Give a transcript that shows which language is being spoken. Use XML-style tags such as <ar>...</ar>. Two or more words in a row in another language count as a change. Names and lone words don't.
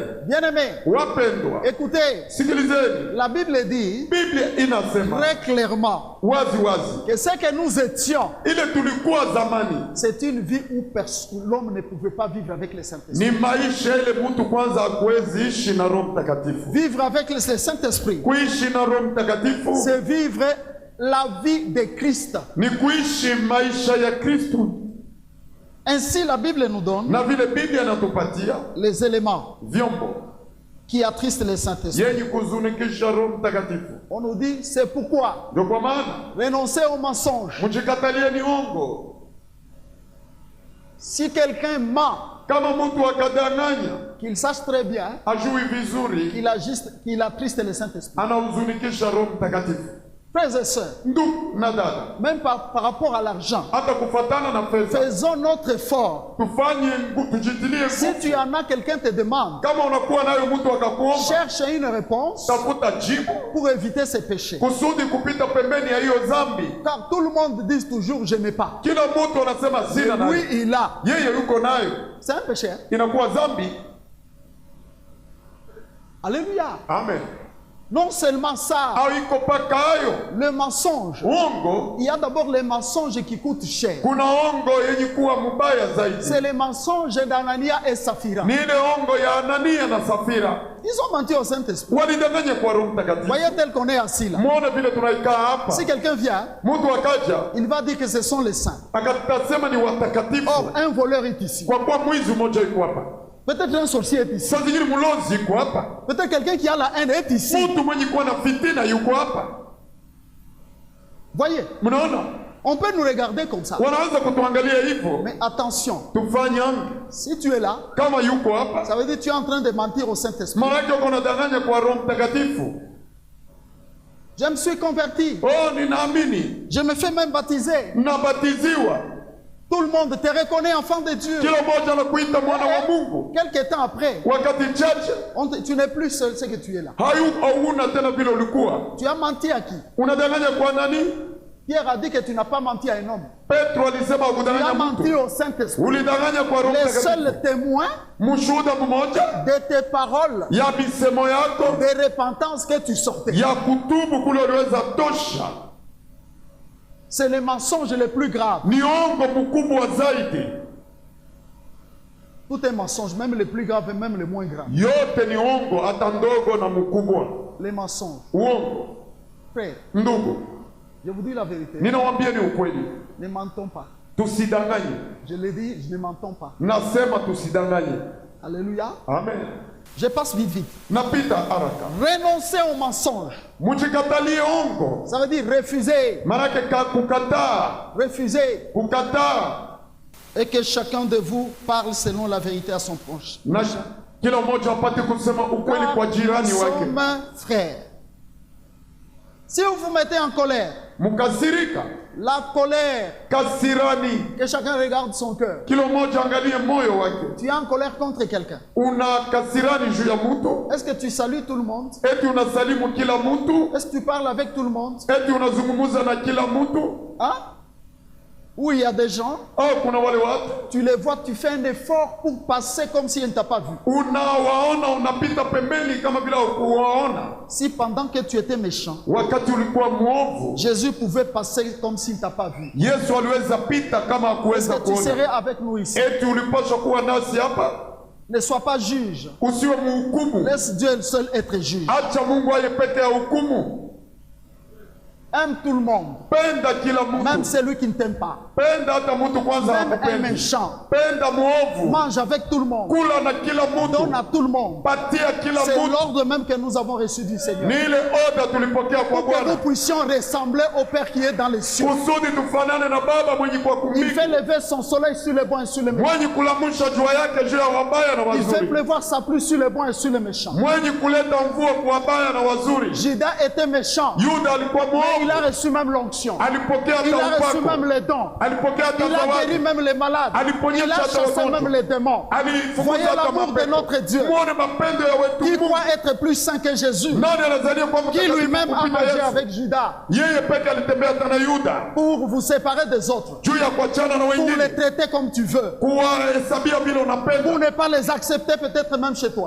<fr>Bien-aimés,</fr> <sw>Wapendwa,</sw> <fr>écoutez,</fr> <sw>sikilizeni,</sw> <fr>la Bible dit</fr> <sw>Biblia inasema</sw> <fr>très clairement</fr> <sw>wazi wazi,</sw> <fr>que ce que nous étions,</fr> <sw>ile tulikuwa zamani</sw> <fr>c'est une vie où l'homme ne pouvait pas vivre avec le Saint-Esprit.</fr> <sw>ni maisha ile mtu kwanza hakuwezi ishi na Roho Mtakatifu.</sw> <fr>Vivre avec le Saint-Esprit,</fr> <sw>Kuishi na Roho Mtakatifu</sw> <fr>c'est vivre la vie de Christ.</fr> <sw>ni kuishi maisha ya Kristo,</sw> <fr>Ainsi, la Bible nous donne</fr> <sw>na vile Biblia inatupatia</sw> <fr>les éléments</fr> <sw>vyombo</sw> <fr>qui attristent le Saint-Esprit.</fr> <sw>yenye kuzunikisha Roho Mtakatifu.</sw> <fr>On nous dit, c'est pourquoi</fr> <sw>Ndio kwa maana</sw> <fr>renoncer au mensonge.</fr> <sw>mjikatalie ni ongo.</sw> <fr>Si quelqu'un ment,</fr> <sw>Kama mtu akadanganya,</sw> <fr>qu'il sache très bien</fr> <sw>ajui vizuri,</sw> <fr>qu'il attriste le Saint-Esprit.</fr> <sw>anahuzunikisha Roho Mtakatifu.</sw> <fr>Frères et sœurs,</fr> <sw>Ndugu na dada,</sw> <fr>même par rapport à l'argent,</fr> <sw>hata kufatana na fedha,</sw> <fr>faisons notre effort.</fr> <sw>tufanye tujitilie</sw> <fr>Si</fr> <sw>nguvu.</sw> <fr>tu en as, quelqu'un te demande,</fr> <sw>Kama unakuwa nayo mtu akakuomba,</sw> <fr>cherche une réponse</fr> <sw>tafuta jibu</sw> <fr>pour éviter ces péchés.</fr> <sw>kusudi kupita pembeni ya hiyo dhambi.</sw> <fr>Car tout le monde dit toujours, je n'ai pas.</fr> <sw>Kila mtu anasema sina</sw> <fr>Lui,</fr> <sw>nayo,</sw> <fr>il a.</fr> <sw>yeye yuko nayo,</sw> <fr>C'est un péché. Hein?</fr> <sw>inakuwa dhambi.</sw> <fr>Alléluia.</fr> <sw>Amen.</sw> <fr>Non seulement ça,</fr> <sw>Haiko paka hayo.</sw> <fr>le mensonge.</fr> <sw>Uongo.</sw> <fr>Il y a d'abord les mensonges qui coûtent cher.</fr> <sw>Kuna ongo yenye kuwa mubaya zaidi.</sw> <fr>C'est les mensonges d'Anania et Saphira.</fr> <sw>Ni ile ongo ya Anania na Safira.</sw> <fr>Ils ont menti au Saint-Esprit.</fr> <sw>Walidanganya kwa Roho Mtakatifu.</sw> <fr>Voyez tel qu'on est assis là.</fr> <sw>Muone vile tunaikaa hapa.</sw> <fr>Si quelqu'un vient,</fr> <sw>Mtu akaja</sw> <fr>il va dire que ce sont les saints.</fr> <sw>akatasema ni watakatifu.</sw> <fr>Or, un voleur est ici.</fr> <sw>Kwa kuwa mwizi mmoja yuko hapa.</sw> <fr>Peut-être un sorcier est ici.</fr> <sw>Saa zingine mlozi yuko hapa.</sw> <fr>Peut-être quelqu'un qui a la haine est ici.</fr> <sw>Mtu mwenye kuwa na fitina yuko hapa.</sw> <fr>Voyez,</fr> <sw>Mnaona?</sw> <fr>on peut nous regarder comme ça.</fr> <sw>Wanaweza kutuangalia hivyo.</sw> <fr>Mais attention,</fr> <sw>Tufanye</sw> <fr>si tu es là,</fr> <sw>kama yuko hapa.</sw> <fr>ça veut dire que tu es en train de mentir au Saint-Esprit.</fr> <sw>Maana yake uko unadanganya kwa Roho Mtakatifu.</sw> <fr>Je me suis converti.</fr> <sw>Oh, ninaamini.</sw> <fr>Je me fais même baptiser.</fr> <sw>Nabatiziwa.</sw> <fr>Tout le monde te reconnaît enfant de Dieu.</fr> <sw>Kila mmoja anakuita mwana wa Mungu.</sw> <fr>Quelques temps après,</fr> <sw>Wakati chache</sw> <fr>tu n'es plus seul, c'est que tu es là.</fr> <sw>hauna tena vile ulikuwa.</sw> <fr>Tu as menti à qui?</fr> <sw>Unadanganya kwa nani?</sw> <fr>Pierre a dit que tu n'as pas menti à un homme.</fr> <sw>Petro alisema</sw> <fr>Tu as</fr> <sw>kudanganya</sw> <fr>menti</fr> <sw>mtu.</sw> <fr>au Saint-Esprit.</fr> <sw>Ulidanganya kwa Roho</sw> <fr>Les</fr> <sw>Mtakatifu.</sw> <fr>seuls témoins</fr> <sw>Mshuhuda mmoja</sw> <fr>de tes paroles</fr> <sw>ya misemo yako</sw> <fr>de repentance que tu sortais.</fr> <sw>ya kutubu kule uliweza tosha.</sw> <fr>C'est le mensonge le plus grave.</fr> <sw>Ni ongo mkubwa zaidi.</sw> <fr>Tout est mensonge, même le plus grave et même le moins grave.</fr> <sw>Yote ni ongo, hata ndogo na mkubwa.</sw> <fr>Les mensonges.</fr> <sw>Uongo.</sw> <fr>Frère,</fr> <sw>Ndugu,</sw> <fr>je vous dis la vérité.</fr> <sw>ninawaambia ni ukweli.</sw> <fr>Ne mentons pas.</fr> <sw>Tusidanganye.</sw> <fr>Je l'ai dit, je ne mentons pas.</fr> <sw>Nasema tusidanganye.</sw> <fr>Alléluia.</fr> <sw>Amen.</sw> <fr>Je passe vite, vite.</fr> <sw>Napita haraka.</sw> <fr>Renoncer au mensonge.</fr> <sw>Mujikatalie ongo.</sw> <fr>Ça veut dire refuser.</fr> <sw>Manake kukataa.</sw> <fr>Refuser.</fr> <sw>Kukataa.</sw> <fr>Et que chacun de vous parle selon la vérité à son proche.</fr> <sw>Na kila mmoja apate kusema ukweli kwa</sw> <fr>Nous</fr> <sw>jirani wake.</sw> <fr>sommes frères. Si vous vous mettez en colère,</fr> <sw>Mukasirika.</sw> <fr>la colère,</fr> <sw>Kasirani.</sw> <fr>que chacun regarde son cœur.</fr> <sw>Kila mmoja angalie moyo wake.</sw> <fr>Tu es en colère contre quelqu'un.</fr> <sw>Una kasirani juu ya mtu.</sw> <fr>Est-ce que tu salues tout le monde?</fr> <sw>Eti unasalimu kila mtu.</sw> <fr>Est-ce que tu parles avec tout le monde?</fr> <sw>Eti unazungumuza na kila mtu.</sw> <fr>Hein? Où il y a des gens,</fr> <sw>Kuna wale watu</sw> <fr>tu les vois, tu fais un effort pour passer comme s'ils ne t'ont pas vu.</fr> <sw>unawaona unapita pembeni kama bila kuwaona.</sw> <fr>Si pendant que tu étais méchant,</fr> <sw>Wakati ulikuwa mwovu,</sw> <fr>Jésus pouvait passer comme s'il ne t'a pas vu.</fr> <sw>Yesu aliweza pita kama</sw> <fr>Est-ce</fr> <sw>hakuweza</sw> <fr>que tu serais</fr> <sw>kuona.</sw> <fr>avec nous ici?</fr> <sw>Eti ulipaswa kuwa nasi hapa.</sw> <fr>Ne sois pas juge.</fr> <sw>Usiwe mhukumu.</sw> <fr>Laisse Dieu seul être juge.</fr> <sw>Acha Mungu aye peke ya hukumu.</sw> <fr>Aime tout le monde.</fr> <sw>Penda kila</sw> <fr>Même</fr> <sw>mtu.</sw> <fr>celui qui ne t'aime pas.</fr> <sw>Penda hata mtu kwanza</sw> <fr>Même un</fr> <sw>hakupendi.</sw> <fr>méchant.</fr> <sw>Penda mwovu.</sw> <fr>Mange avec tout le monde.</fr> <sw>Kula na kila</sw> <fr>Donne</fr> <sw>mtu.</sw> <fr>à tout le monde.</fr> <sw>Patia kila</sw> <fr>C'est</fr> <sw>mtu.</sw> <fr>l'ordre même que nous avons reçu du Seigneur.</fr> <sw>Ni ile oda tulipokea kwa</sw> <fr>Pour que nous</fr> <sw>Bwana.</sw> <fr>puissions ressembler au Père qui est dans les cieux.</fr> <sw>Kusudi tufanane na Baba mwenye kwa</sw> <fr>Il fait</fr> <sw>kumbingu.</sw> <fr>lever son soleil sur les bons et sur les méchants.</fr> <sw>Mwenye kulamusha jua yake juu ya wabaya na</sw> <fr>Il fait</fr> <sw>wazuri.</sw> <fr>pleuvoir sa pluie sur les bons et sur les méchants.</fr> <sw>Mwenye kuleta mvua kwa wabaya na wazuri.</sw> <fr>Judas était méchant.</fr> <sw>Yuda alikuwa</sw> <fr>Mais il a</fr> <sw>mwovu.</sw> <fr>reçu même l'onction.</fr> <sw>Alipokea</sw> <fr>Il a</fr> <sw>hata</sw> <fr>reçu</fr> <sw>upako.</sw> <fr>même les dons.</fr> <sw>Alipokea hata</sw> <fr>Il a guéri</fr> <sw>zawadi.</sw> <fr>même les malades.</fr> <sw>Aliponyesha</sw> <fr>Il a</fr> <sw>hata</sw> <fr>chassé</fr> <sw>wagonjwa.</sw> <fr>même les démons.</fr> <sw>Alifukuza</sw> <fr>Voyez</fr> <sw>hata</sw> <fr>l'amour de</fr> <sw>mapepo.</sw> <fr>notre Dieu.</fr> <sw>Muone mapendo ya wetu</sw> <fr>Qui</fr> <sw>Mungu.</sw> <fr>croit être plus saint que Jésus.</fr> <sw>Nani anazania kwa</sw> <fr>Qui</fr> <sw>mtakatifu</sw> <fr>lui-même a</fr> <sw>kupita</sw> <fr>mangé</fr> <sw>Yesu?</sw> <fr>avec Judas.</fr> <sw>Yeye peke alitembea hata na Yuda.</sw> <fr>Pour vous séparer des autres.</fr> <sw>Juu ya kuachana na</sw> <fr>Pour les</fr> <sw>wengine.</sw> <fr>traiter comme tu veux.</fr> <sw>Kuwahesabia vile</sw> <fr>Pour</fr> <sw>unapenda.</sw> <fr>ne pas les accepter peut-être même chez toi.</fr>